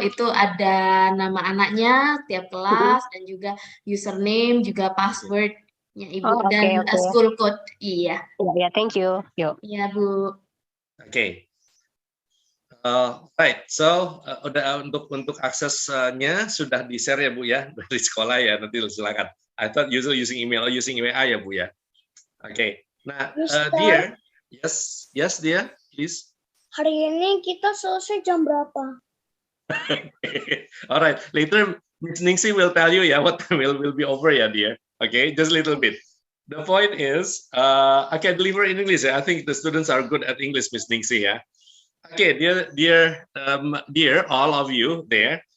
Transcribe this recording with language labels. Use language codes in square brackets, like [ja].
[id] Itu ada nama anaknya tiap kelas dan juga username, juga passwordnya Ibu Oh, oke, dan oke. [en] school code. [id] Iya, [en] Ya, thank you. Yuk. [id] iya Bu. [en] Okay. Right. [id] So udah untuk aksesnya sudah di share ya Bu ya dari sekolah ya, nanti silakan. [en] I thought usually using email or using WA [id] ya Bu ya. [en] Okay. Nah, dear, yes dear, please. [id] Hari ini kita selesai jam berapa? [en] All right. Later, Miss Ningsi will tell you what time will be over dear. Okay, just a little bit. The point is, I can deliver in English. I think the students are good at English, Miss Ningsi. Okay, dear, all of you there.